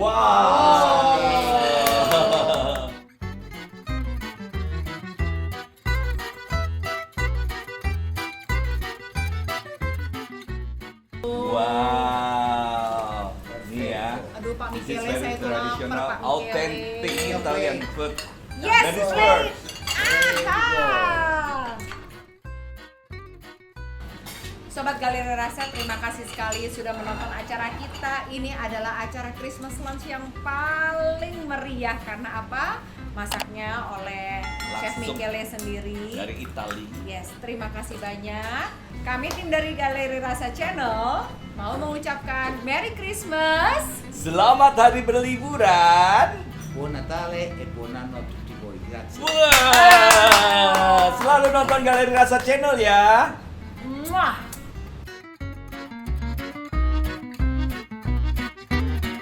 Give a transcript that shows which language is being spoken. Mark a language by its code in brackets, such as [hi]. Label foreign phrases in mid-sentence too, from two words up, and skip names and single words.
[id] Wow. Wow. Ini ya. Aduh Pak [en] This is Michele, very [id] saya tuh lapar [en] traditional, [id] Pak Michele. [en] authentic Italian food. Yes, That is wait. first. Aha. [id] Sobat Galeri Rasa, terima kasih sekali sudah menonton acara kita. Ini adalah acara [en] Christmas lunch [id] yang paling meriah karena apa? Masaknya oleh Chef Langsung Michele sendiri. Dari Italia. Yes, terima kasih banyak. Kami tim dari Galeri Rasa Channel mau mengucapkan [en] Merry Christmas. [id] Selamat hari berliburan. [it] Buon Natale e buon anno a tutti voi. Grazie. [id] Wah, selalu nonton Galeri Rasa Channel ya. Muah.